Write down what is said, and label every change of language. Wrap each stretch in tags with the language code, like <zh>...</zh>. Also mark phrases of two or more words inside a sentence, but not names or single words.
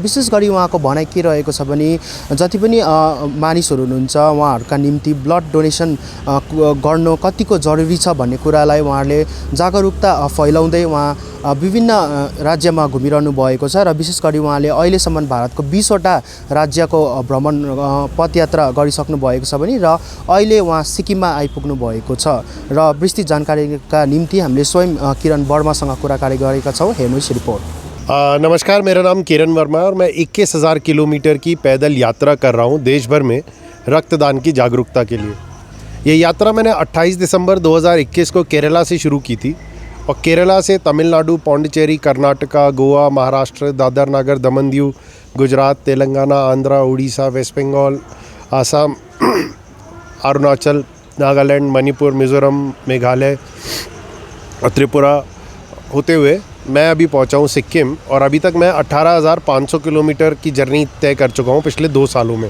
<ne>विशेष गरी उहाँको भनाइ के रहेको छ भने जति पनि मानिसहरू हुनुहुन्छ उहाँहरूका निम्ति</ne> <en>blood donation</en> <ne>गर्नु कतिको जरुरी छ भन्ने कुरालाई उहाँले जागरुकता फैलाउँदै उहाँ विभिन्न राज्यमा घुमिरहनु भएको छ र विशेष गरी उहाँले अहिलेसम्म भारतको 20 वटा राज्यको भ्रमण पदयात्रा गरिसक्नु भएको छ भने र अहिले उहाँ सिक्किममा आइपुग्नु भएको छ र विस्तृत जानकारीका निम्ति हामीले स्वयं किरण वर्मासँग कुराकानी गरेका छौँ। हेर्नुहोस् रिपोर्ट।</ne> <hi>नमस्कार, मेरा नाम किरण वर्मा और मैं 21,000 किलोमीटर की पैदल यात्रा कर रहा हूँ देश भर में रक्तदान की जागरूकता के लिए। ये यात्रा मैंने 28 दिसंबर 2021 को केरला से शुरू की थी और केरला से तमिलनाडु, पौंडीचेरी, कर्नाटका, गोवा, महाराष्ट्र, दादर नगर, दमन दीव, गुजरात, तेलंगाना, आंध्रा, उड़ीसा, वेस्ट बंगाल, आसाम, अरुणाचल, नागालैंड, मणिपुर, मिज़ोरम, मेघालय और त्रिपुरा होते हुए मैं अभी पहुंचा हूँ सिक्किम और अभी तक मैं 18,500 किलोमीटर की जर्नी तय कर चुका हूँ पिछले 2 सालों में।</hi>